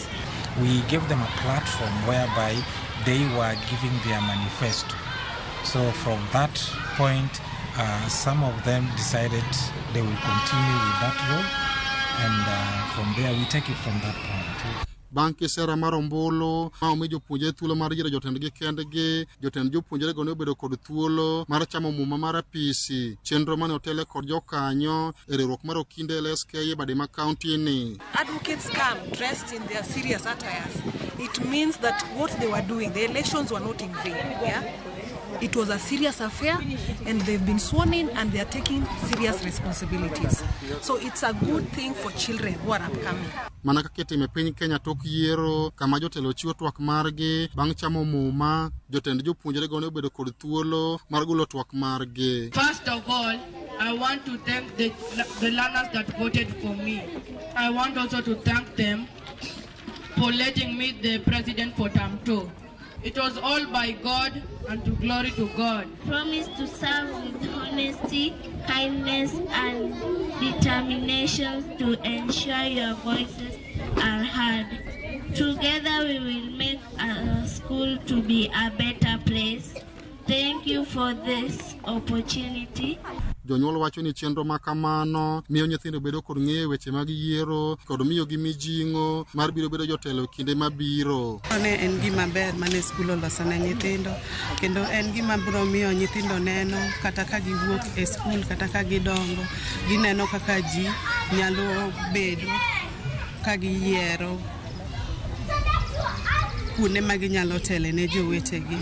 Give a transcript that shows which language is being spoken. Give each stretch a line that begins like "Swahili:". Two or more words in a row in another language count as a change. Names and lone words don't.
English: We gave them a platform whereby they were giving their manifesto. So from that point, some of them decided they will continue with that role, and from there we take it from that point.
Luo (Kenya and Tanzania): Banki sera marombolo ma omi jopuonjre thuolo mar yiero jotendgi kendgi, jotend jopuonjre go ne obedo kod thuolo mar chamo muma mar apisi chenro mane otele kod jokanyo e riwruok mar okinde LSK bade ma county ni.
English: Advocates come dressed in their serious attires. It means that what they were doing, the elections were not in vain. Yeah? It was a serious affair, and they've been sworn in, and they are taking serious responsibilities. So it's a good thing for children who are upcoming.
Luo (Kenya and Tanzania): Mana kaka itimo e piny Kenya tok yiero kama jotelo chiwo twak margi bang' chamo muma, jotend jopuonjre go ne obedo kod thuolo mar golo twak margi.
English: First of all, I want to thank the learners that voted for me. I want also to thank them for letting me the president for term 2. It was all by God, and to glory to God. Promise to serve with honesty, kindness, and determination to ensure your voices are heard. Together we will make our school to be a better place. Thank you for this opportunity.
Luo (Kenya and Tanzania): Jonyuol wacho ni chenro ma kamano miyo nyithindo bedo kod ng'eyo weche mag yiero kod miyo gi mijing'o mar biro bedo jotelo kinde mabiro. Ne en gima ber mane skul oloso ne nyithindo, kendo en gima biro miyo nyithindo neno kata ka giwuok e skul kata ka gidongo, gineno kaka ji nyalo bedo ka giyiero kuonde ma ginyalo tele ne jowetegi.